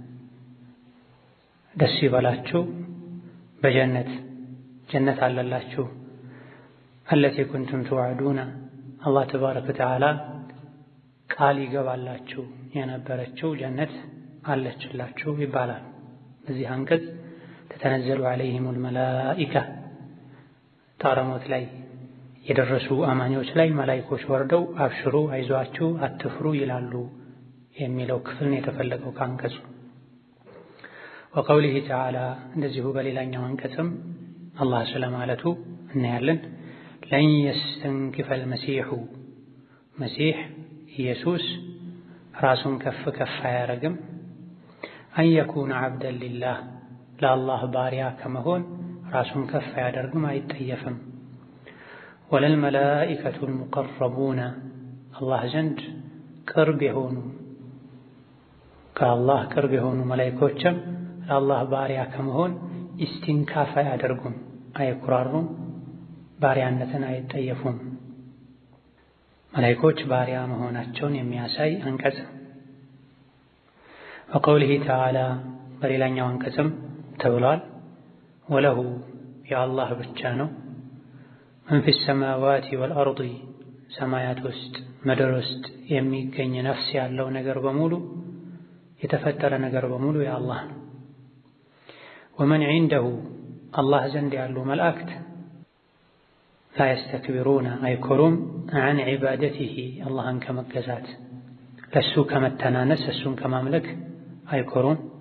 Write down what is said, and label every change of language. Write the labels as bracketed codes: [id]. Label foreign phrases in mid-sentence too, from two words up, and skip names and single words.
[am] ደስ ይበላችሁ በጀነት ጀነት አለላችሁ [ar] الَّتِي كُنْتُمْ تُوعَدُونَ الله تبارك وتعالى [am] ቃል ይገባላችሁ የነበረችው ጀነት አለችላችሁ ይባላል። በዚህ አንቀጽ [ar] تتنزل عليهم الملائكة [am] ጣረሞት ላይ የደረሱ አማኞች ላይ መላእክቶች ወርደው አብሽሩ አይዟችሁ አትፍሩ ይላሉ የሚለው ክፍል ነው የተፈለገው ከአንቀጹ። [ar] وقوله تعالى [am] እንደዚሁ በሌላኛው አንቀጽም አላህ ስለማለቱ እናያለን። [ar] لن يستنكف المسيح [am] መሲህ ኢየሱስ ራሱን ከፍ ከፍ አያረግም [ar] أن يكون عبدا لله [am] ለአላህ ባሪያ ከመሆን ራሱን ከፍ አያደርግም አይጠየፍም። [ar] ولا الملائكة المقربون [am] الله ዘንድ ቅርብ የሆኑ ከአላህ ቅርብ የሆኑ መላእክቶችም ለአላህ ባሪያ ከመሆን ኢስቲንካፍ አያደርጉም አይኩራሩም ባሪያነትን አይጠየፉም። መላእክቶች ባሪያ መሆናቸውን የሚያሳይ አንቀጽ። [ar] وقوله تعالى [am] በሌላኛው አንቀጽም ተብሏል ወለሁ የአላህ ብቻ ነው [ar] من في السماوات والأرض [am] ሰማያት ውስጥ ምድር ውስጥ የሚገኝ ነፍስ ያለው ነገር በሙሉ የተፈጠረ ነገር በሙሉ የአላህ ነው። [ar] ومن عنده [am] አላህ ዘንድ ያሉ መላእክት [ar] لا يستكبرون [am] አይኮሩም [ar] عن عبادته [am] አላህን ከመገዛት ለሱ ከመተናነስ እሱን ከማምለክ አይኮሩም።